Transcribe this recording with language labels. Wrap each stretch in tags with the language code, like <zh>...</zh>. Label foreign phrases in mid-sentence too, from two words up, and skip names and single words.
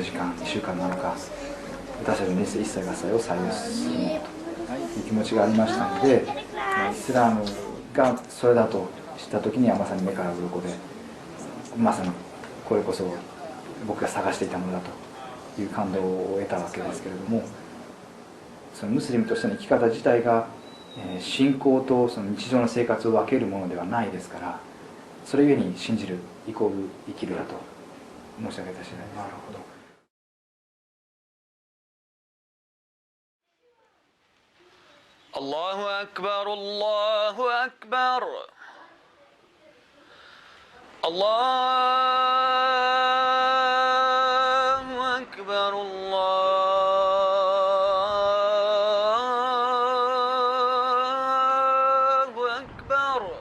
<ja>時間1週間7日私たちの人生一切合切を左右するものという気持ちがありましたので、イスラムがそれだと知った時にはまさに目から鱗で、まさにこれこそ僕が探していたものだという感動を得たわけですけれども、そのムスリムとしての生き方自体が信仰とその日常の生活を分けるものではないですから、それゆえに信じるイコール生きるだと申し上げた次第です。なるほど。</ja> <ar>الله أكبر الله أكبر الله أكبر الله أكبر</ar>